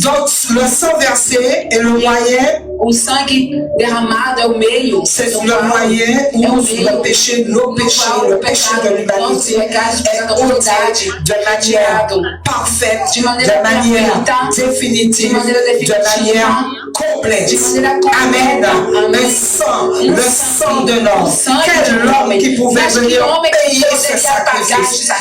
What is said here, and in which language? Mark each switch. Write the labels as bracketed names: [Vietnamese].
[French] Donc le sang versé est le moyen [Portuguese] O sangue derramado é o meio. [French] C'est le moyen où le péché, nos péchés, le péché de l'humanité est ôté de manière parfaite, de manière définitive, de manière complète. Amen. Le sang de l'homme. Quel homme qui pouvait venir payer ce sacrifice.